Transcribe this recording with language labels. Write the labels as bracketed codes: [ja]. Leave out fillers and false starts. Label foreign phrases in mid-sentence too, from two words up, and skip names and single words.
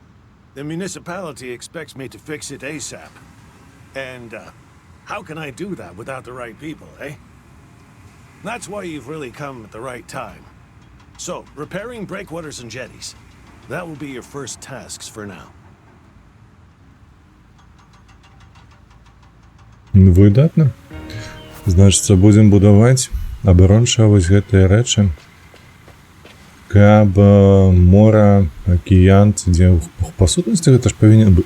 [en] The municipality expects me to fix it ASAP. And, how can I do that without the right people, eh? That's why you've really come at the right time. So, repairing breakwaters and jetties. That will be your first tasks for now. [be] Выдатна. Значыцца, будзем будаваць абарончыя вось гэтыя рэчы. Каб мора, акіян, дзе па сутнасці гэта ж павінен быць...